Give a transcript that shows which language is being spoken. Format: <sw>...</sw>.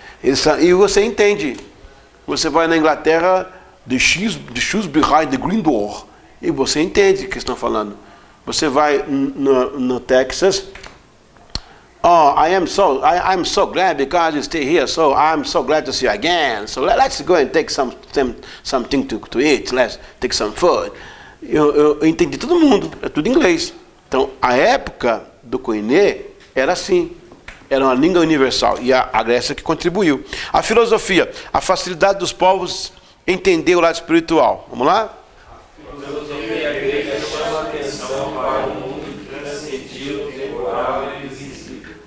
<pt>E você entende. Você vai na Inglaterra,</pt> <en>the shoes behind the green door,</en> <pt>e você entende o que estão falando. Você vai no Texas,</pt> <en>oh, I'm so glad because you stay here, so I'm so glad to see you again. So let's go and take something to eat, let's take some food.</en> <pt>Eu entendi todo mundo, é tudo inglês. Então, a época do Koiné era assim, era uma língua universal, e a Grécia que contribuiu. A filosofia, a facilidade dos povos entender o lado espiritual. Vamos lá? A filosofia grega chama atenção para o mundo transcendido, temporal e visível.</pt>